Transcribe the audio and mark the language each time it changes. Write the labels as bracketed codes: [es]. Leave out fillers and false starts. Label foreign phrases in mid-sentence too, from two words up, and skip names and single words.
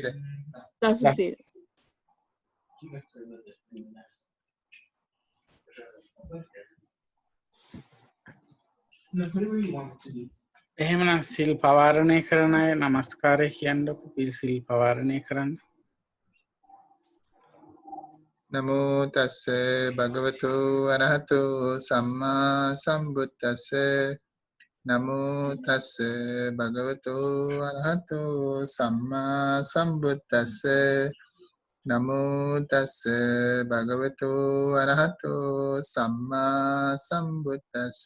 [si] දස සිල්. එහෙමනම් සිල් පවාරණය කරන අය නමස්කාරය කියන්නකො සිල් පවාරණය කරන්න. [pi] නමෝ තස්ස භගවතු අරහතු සම්මා සම්බුද්දස්ස නමෝ තස්ස භගවතු අරහතු සම්මා සම්බුද්දස්ස නමෝ තස්ස භගවතු අරහතු සම්මා සම්බුද්දස්ස